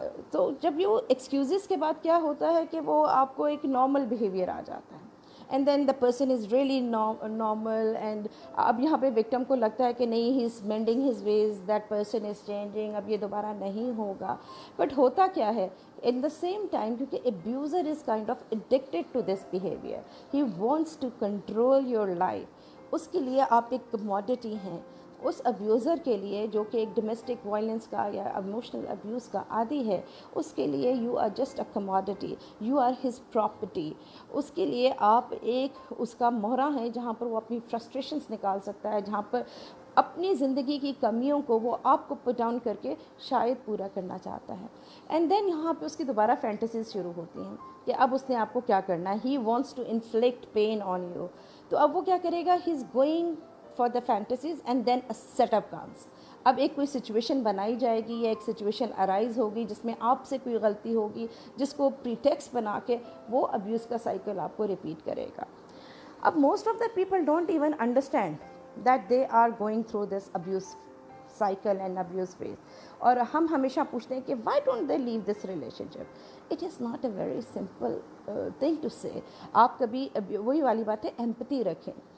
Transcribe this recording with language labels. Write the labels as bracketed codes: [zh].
[ur] تو جب یہ ایکسکیوزز کے بعد کیا ہوتا ہے کہ وہ آپ کو ایک نارمل بیہیویئر آ جاتا ہے, [en] and then the person is really normal, [ur] and اب یہاں پہ وکٹم کو لگتا ہے کہ نہیں, [en] he is mending his ways, that person is changing, [ur] اب یہ دوبارہ نہیں ہوگا. [en] but [ur] ہوتا کیا ہے [en] in the same time, [ur] کیونکہ [en] abuser is kind of addicted to this behavior, he wants to control your life. [ur] اس کے لیے آپ ایک commodity ہیں. اس ابیوزر کے لیے جو کہ ایک ڈومیسٹک وائلنس کا یا ایموشنل ابیوز کا عادی ہے, اس کے لیے [en] You are just a commodity, you are his property. [ur] اس کے لیے آپ ایک اس کا مہرہ ہیں جہاں پر وہ اپنی فرسٹریشنز نکال سکتا ہے, جہاں پر اپنی زندگی کی کمیوں کو وہ آپ کو پٹ ڈاؤن کر کے شاید پورا کرنا چاہتا ہے. اینڈ دین یہاں پہ اس کی دوبارہ فینٹیسیز شروع ہوتی ہیں کہ اب اس نے آپ کو کیا کرنا ہے, [en] He wants to inflict pain on you. [ur] تو اب وہ کیا کرے گا, [en] He is going for the fantasies and then a set up comes. [ur] اب ایک کوئی سچویشن بنائی جائے گی یا ایک سچویشن ارائز ہوگی جس میں آپ سے کوئی غلطی ہوگی, جس کو پریٹیکسٹ بنا کے وہ ابیوز کا سائیکل آپ کو ریپیٹ کرے گا. [en] اب most of the people don't even understand that they are going through this abuse cycle and abuse phase. [ur] اور ہم ہمیشہ پوچھتے ہیں کہ [en] why don't they leave this relationship. It is not a very simple thing to say. [ur] آپ کبھی وہی والی بات ہے, empathy رکھیں.